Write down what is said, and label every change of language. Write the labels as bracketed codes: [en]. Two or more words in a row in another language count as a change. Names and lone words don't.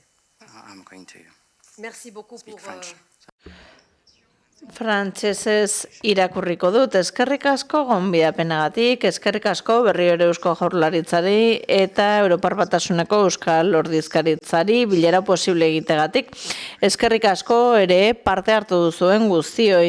[en] I'm going to [fr] Merci beaucoup [en] speak [fr] pour... [en] French. [eu] Frantsesez irakurriko dut, eskerrik asko gonbidapenagatik, eskerrik asko berriro ere Eusko Jaurlaritzari eta Europar Batasuneko Euskal Ordezkaritzari bilera posible egitegatik. Eskerrik asko ere parte hartu duzuen guztioi.